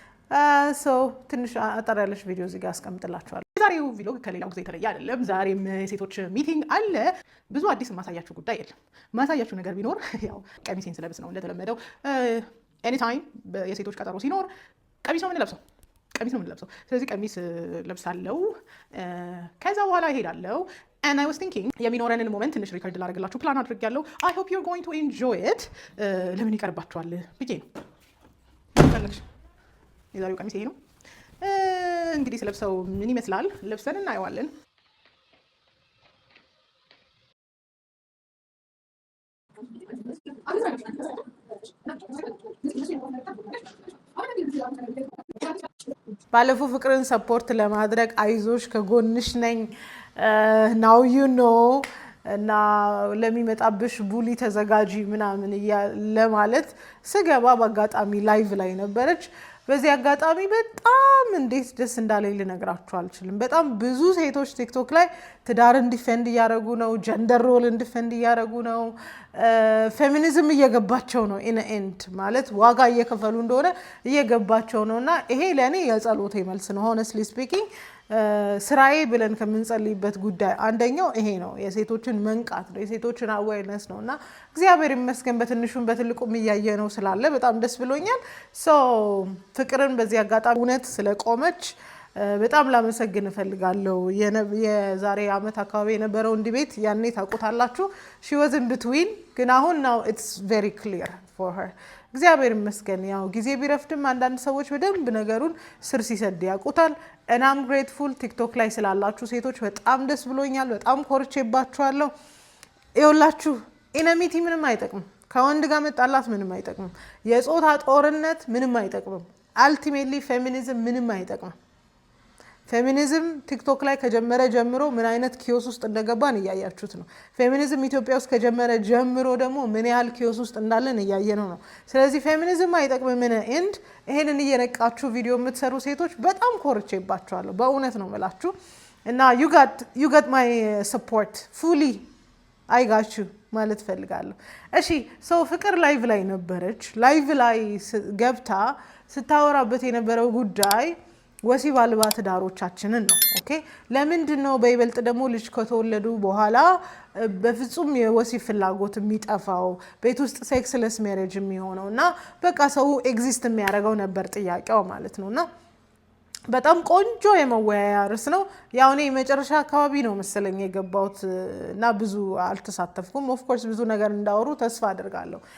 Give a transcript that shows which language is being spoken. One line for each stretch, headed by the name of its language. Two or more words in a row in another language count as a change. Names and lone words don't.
Amharic: ትንሽ አጠር ያለሽ ቪዲዮ እዚህ ጋር አስቀምጥላችኋለሁ ዛሬው ቪሎግ ከሌላው ጊዜ የተለየ አይደለም ዛሬም የሴቶች ሚቲንግ አለ ብዙ አዲስ ማሳያችሁ ጉዳይ የለም ማሳያችሁ ነገር ቢኖር ያው ቀሚሴን ስለብስ ነው እንደተለመደው anytime የሴቶች ቀጠሮ ሲኖር ቀሚስ ነው የምንለብሰው ስለዚህ ቀሚስ ለብሳለሁ ከዛ በኋላ እሄዳለሁ
English: and I was thinking
Amharic: የሚኖረንን ሞመንት ትንሽ ሪከርድ ላደርግላችሁ ፕላን አድርጌያለሁ
English: I hope you're going to enjoy it
Amharic: ለምን ይቀርባችኋል ብዬ ነው ፈለግሽ የዛሬው ቀሚስ ይሄ ነው እንግዲህ ስለብሰው ምን ይመስላል ለብሰን እናየዋለን ባለፈው ፍቅርን ሰፖርት ለማድረግ አይዞሽ ከጎንሽ ነኝ
English: now you know
Amharic: እና ለሚመጣብሽ ቡሊ ተዘጋጂ ምናምን ለማለት ስገባ በአጋጣሚ ላይቭ ላይ ነበረች በዚህ አጋጣሚ በጣም እንዴት ደስ እንዳለኝ ልነግራችሁ አልችልም በጣም ብዙ ሴቶች ቲክቶክ ላይ ትዳርን ዲፌንድ እያደረጉ ነው
English: gender role
Amharic: ዲፌንድ እያደረጉ ነው ፌሚኒዝም እየገባቸው ነው
English: in end
Amharic: ማለት ዋጋ እየከፈሉ እንደሆነ እየገባቸው ነውና ይሄ ለኔ የጸሎቴ መልስ ነው
English: honestly speaking
Amharic: ስራዬ ብለን ከምንጸልይበት ጉዳይ አንደኛው ይሄ ነው የሴቶችን መንቃት ነው የሴቶችን አዌርነስ ነውና እግዚአብሔር ይመስገን በትንሹም በትልቁም እያየ ነው ስላለ በጣም ደስ ብሎኛል ፍቅርን በዚህ አጋጣሚ እውነት ስለቆመች በጣም ላመሰግን እፈልጋለሁ የዛሬ አመት አካባቢ የነበረው ዲቤት ያኔ ታውቁታላችሁ
English: she was in between
Amharic: ግን አሁን
English: now it's very clear for her
Amharic: እግዚአብሔር ይመስገን ያው ጊዜ ቢረፍድም አንዳንድ ሰዎች በደንብ ነገሩን ስር ሲሰድ ያውቁታል
English: and I'm grateful
Amharic: ቲክቶክ ላይ ስላላችሁ ሴቶች በጣም ደስ ብሎኛል በጣም ኮርቼባችኋለሁ ይኸውላችሁ ኢነሚቲ ምንም አይጠቅም ከወንድ ጋር መጣላት ምንም አይጠቅም የጾታ ጦርነት ምንም አይጠቅም
English: ultimately feminism
Amharic: ምንም አይጠቅም ፌሚኒዝም ቲክቶክ ላይ ከጀመረ ጀምሮ ምን አይነት ኪዮስ ውስጥ እንደገባን እያያችሁት ነው ፌሚኒዝም ኢትዮጵያ ውስጥ ከጀመረ ጀምሮ ደግሞ ምን ያህል ኪዮስ ውስጥ እንዳለን እያየነው ነው ስለዚህ ፌሚኒዝም አይጠቅምም ምን ኤንድ ይሄንን እየነቃችሁ ቪዲዮ የምትሰሩ ሴቶች በጣም ኮርቼባችኋለሁ በእውነት ነው መላችሁ እና
English: you got my support fully I got you
Amharic: ማለት ፈልጋለሁ እሺ ፍቅር ላይቭ ላይ ነበረች ላይቭ ላይ ገብታ ስታወራበት የነበረው ጉዳይ ወሲብ አልባ ትዳሮቻችንን ነው። ኦኬ ለምንድን ነው በይበልጥ ደግሞ ልጅ ከተወለዱ በኋላ በፍጹም የወሲብ ፍላጎት የሚጠፋው ቤት ውስጥ
English: sexless marriage
Amharic: የሚሆነው እና በቃ ሰው ኤግዚስት የሚያደርገው ነበር ጥያቄው ማለት ነውና በጣም ቆንጆ የመወያያ ርዕስ ነው። ያው እኔ መጨረሻ አካባቢ ነው መሰለኝ የገባሁት እና ብዙ አልተሳተፍኩም።
English: of course
Amharic: ብዙ ነገር እንዳወሩ ተስፋ አደርጋለሁ።